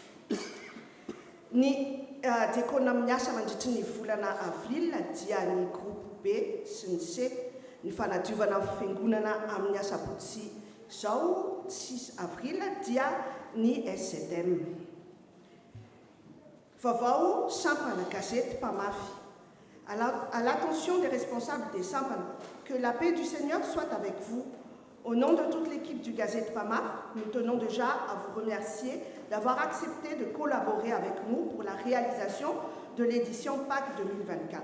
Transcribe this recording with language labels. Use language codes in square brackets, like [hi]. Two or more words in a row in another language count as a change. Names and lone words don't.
[mg] Ny diakona miasa mandritry ny volana avril dia ny groupe B sy ny C, ny fanadiovana fiangonana amin'ny asabotsy zao 6 avril dia ny SZM. Vaovao Sampana, gazette Pamafy. [fr] À l'attention des responsables des Sampana, que la paix du Seigneur soit avec vous. Au nom de toute l'équipe du Gazette Pamafy, nous tenons déjà à vous remercier d'avoir accepté de collaborer avec nous pour la réalisation de l'édition Pâques 2024.